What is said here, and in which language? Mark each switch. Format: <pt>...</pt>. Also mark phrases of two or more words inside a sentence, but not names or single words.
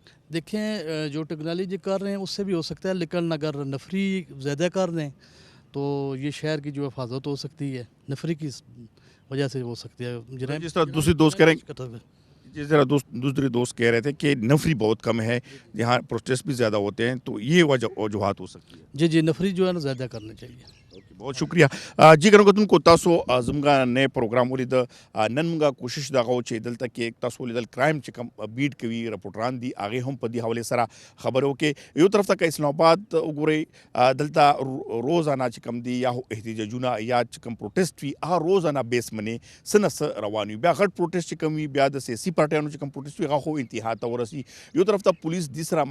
<ur>دیکھیں، جو ٹیکنالوجی کر رہے ہیں اس سے بھی ہو سکتا ہے، لیکن اگر نفری زیادہ کر دیں تو یہ شہر کی جو حفاظت ہو سکتی ہے، نفری کی وجہ سے ہو سکتی ہے. جس طرح دوسرے دوست کریں گے، جس طرح دوسرے دوست کہہ رہے تھے کہ نفری بہت کم ہے، یہاں پروٹیسٹ بھی زیادہ ہوتے ہیں، تو یہ وجوہات ہو سکتی ہے. جی، نفری جو ہے نا زیادہ کرنی چاہیے. بہت شکریہ جی</ur> <ps>ګرانو کتونکو تاسو زموږ نئے پروګرام ولید نن موږ کوشش دغه و چې دلته کې تاسو لیدل کرایم چې کوم بیټ کوي رپورټران دي هغه هم په دې حواله سره خبرو کې یو طرف ته که اسلام آباد وګورئ دلته روزانه چې کوم دي یا احتجاجونه یا چې کوم پروټیسټ وي هغه روزانه بیس منې سنس روان وي بیا غټ پروټیسټ چې کوم وي بیا د سیاسي پارټیانو چې کوم پروټیسټ وي هغه خو انتها ته ورسي یو طرف ته پولیس د سره</ps>